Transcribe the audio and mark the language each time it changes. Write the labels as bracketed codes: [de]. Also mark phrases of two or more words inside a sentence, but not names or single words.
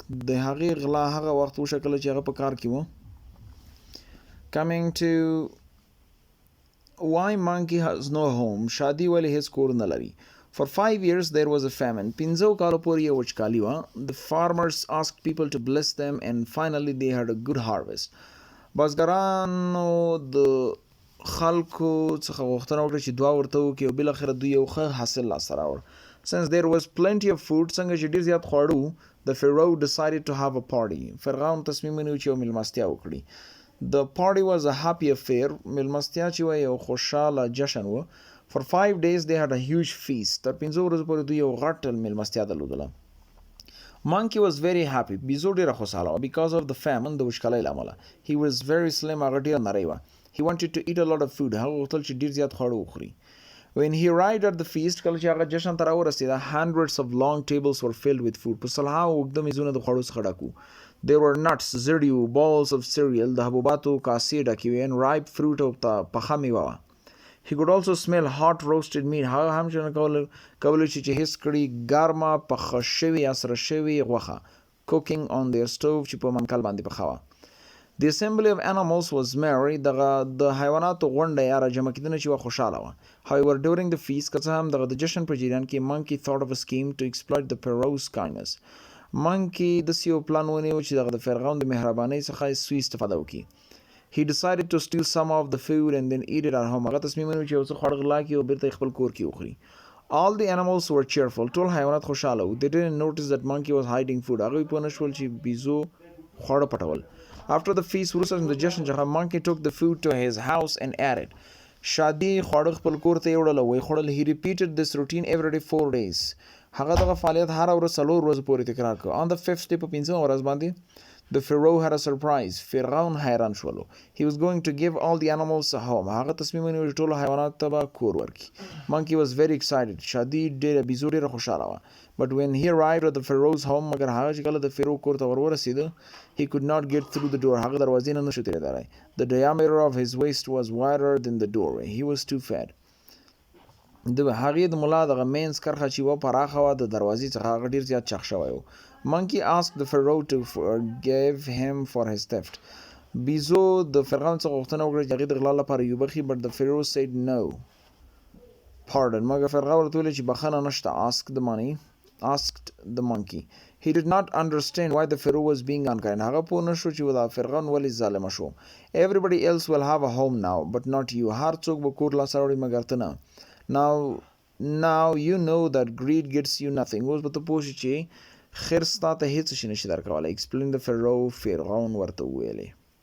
[ps] د هغې غلا هغه وخت وشو کله چې هغه په کار کې و. [en] Coming to why monkey has no home. [ps] شادي ولې هیڅ کور نه لري. [en] For 5 years there was a famine. [ps] 5 کالو پورې یې وچکالي وه. [en] The farmers asked people to bless them and finally they had a good harvest. [ps] بزګرانو د خلکو څخه غوښتنه وکړه چې دعا ورته وکړي او بالاخره دوی یو ښه حاصل لاسته راوړ. [en] Since there was plenty of food, [ps] څنګه چې ډېر زیات خواړه وو, [en] the Pharaoh decided to have a party. [ps] فرعون تصمیم ونیو چې یو میلمستیا وکړي. [en] The party was a happy affair. [ps] میلمستیا چې وه یو خوشحاله جشن و. [en] For 5 days they had a huge feast. [ps] تر 5 ورځو پورې دوی یو غټ میلمستیا درلودله. [en] Monkey was very happy. [ps] بیزو ډېره خوشحاله [en] because of the famine [ps] د وچکالۍ له امله. [en] He was very slim. [ps] هغه ډېر نری وه. [en] He wanted to eat a lot of food. [ps] هغه غوښتل چې ډېر زیات خواړه وخوري. [en] When he arrived at the feast, [ps] کله چې هغه جشن ته راورسېده, [en] hundreds of long tables were filled with food. [ps] په سلهاوو اوږده میزونه د خوړو څخه ډک وو. [en] There were nuts, [ps] زړي وو, [en] balls of cereal, [ps] د حبوباتو کاسې ډکې وې, [en] and ripe fruit [ps] او پخه میوه وه. [en] He could also smell hot roasted meat. [ps] هغه هم چې کولی شي چې حس کړي ګرمه پخه شوې یا سره شوې غوښه, [en] cooking on their stove [ps] چې په منکل باندې پخه وه. [en] The assembly of animals was merry. [ps] د حیواناتو غونډه یا راجمع کېدنه چې وه خوشحاله وه. [en] However, during the feast, [ps] که څه هم د جشن په جریان کې, [en] monkey thought of a scheme to exploit the pharaoh's kindness. [ps] monkey داسې یو پلان ونیو چې د فرعون د مهربانۍ څخه سوء استفاده وکړي. [en] He decided to steal some of the food and then eat it at home. [ps] هغه تصمیم ونیو چې یو څه خواړه غلا کړي او بیرته خپل کور کې وخوري. [en] All the animals were cheerful. [ps] ټول حیوانات خوشحاله وو. [en] They didn't notice that monkey was hiding food. [ps] هغوی پوه نه شول چې بیزو خواړه پټول. [en] After the feast, [ps] وروسته د جشن څخه, [en] monkey took the food to his house and ate it. [ps] شادي خواړه خپل کور ته یوړل او ویې خوړل. [en] He repeated this routine every day 4 days. [ps] هغه دغه فعالیت هره ورځ 4 ورځې پورې تکرار کړ. [en] On the 5th day, [ps] په 5مه ورځ باندې, [en] the pharaoh had a surprise. [ps] فرعون حیران شولو. [en] He was going to give all the animals a home. [ps] هغه تصمیم ونیو چې ټولو حیواناتو ته به کور ورکړي. [en] Monkey was very excited. [ps] شادي بیزو ډېره خوشحاله وه. [en] But when he arrived at the pharaoh's home, [ps] مګر هغه چې کله د فیرو کور ته ورسېده, [en] he could not get through the door. [ps] هغه دروازې نه نشو تېرېدلی. [en] The diameter of his waist was wider than the doorway. He was too fat. [ps] د هغې د ملا دغه مینځ کرښه چې وه پراخه وه, د دروازې څخه هغه ډېر زیات چاق شوی و. [en] Monkey asked the pharaoh to forgive him for his theft. [ps] بیزو د فرعون څخه غوښتنه وکړه چې هغې د غلا لپاره یې وبخي, [en] but the pharaoh said no. Pardon. [ps] مګر فرعون ورته وویل چې بخښنه نشته. [en] Asked the monkey. He did not understand why the pharaoh was being unkind. [ps] هغه پوه نه شو چې دا فرعون ولې ظالمه شو. [en] Everybody else will have a home now, but not you. [ps] هر څوک به کور لاسه راوړي مګر ته نه. [en] Now you know that greed gets you nothing. [ps] اوس به ته پوه شې چې خیر ستا ته هېڅ شي نشي درکولی. [en] Explained the pharaoh. [ps] فرعون ورته وویلې.